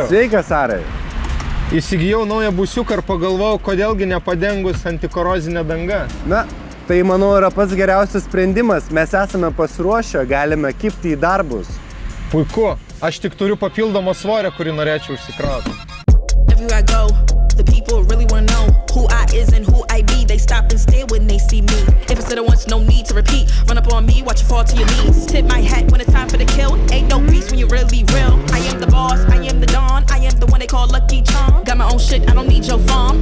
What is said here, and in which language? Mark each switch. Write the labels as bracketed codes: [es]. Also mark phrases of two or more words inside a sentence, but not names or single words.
[lt] Sveikas, Arai. Įsigijau naują busiuką ir pagalvojau, kodėlgi nepadengus antikorozinę dangą. Na, tai manau yra pats geriausias sprendimas. Mes esame pasiruošę, galime kibti į darbus. Puiku. Aš tik turiu papildomą svorę, kurį norėčiau užsikrauti. [en] Everywhere I go, the people really wanna know who I is and who I be. They stop and stare when they see me. If it's said it once, no need to repeat. Run up on me, watch you fall to your knees. Tip my hat when it's time for the kill. Ain't no beast when you're really real. I am the boss, I am the Don. I am the one they call Lucky Charm. Got my own shit, I don't need your farm.